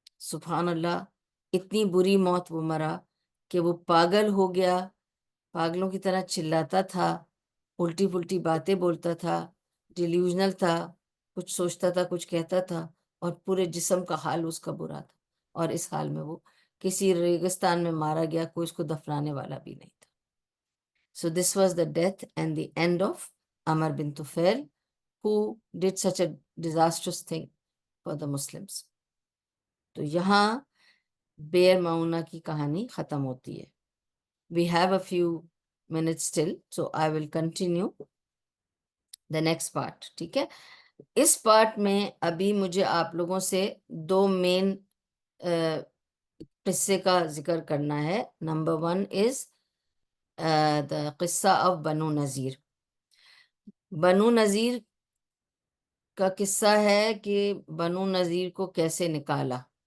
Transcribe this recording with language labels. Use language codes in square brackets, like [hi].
[ur] سبحان اللہ، اتنی بری موت وہ مرا کہ وہ پاگل ہو گیا، پاگلوں کی طرح چلاتا تھا، الٹی پلٹی باتیں بولتا تھا، ڈیلیوژنل تھا، کچھ سوچتا تھا کچھ کہتا تھا، اور پورے جسم کا حال اس کا برا تھا. اور اس حال میں وہ کسی ریگستان میں مارا گیا، کوئی اس کو دفنانے والا بھی نہیں تھا. [en] So this was the death and the end of Amr bin Tufail, who did such a disastrous thing for the Muslims. [ur] تو یہاں بیر معونہ کی کہانی ختم ہوتی ہے. [en] We have a few minutes still, so I will continue the next part. [ur] ٹھیک ہے، اس پارٹ میں ابھی مجھے آپ لوگوں سے 2 مین قصے کا ذکر کرنا ہے. نمبر 1 از the قصہ of بنو نذیر. بنو نذیر کا قصہ ہے کہ بنو نذیر کو کیسے نکالا.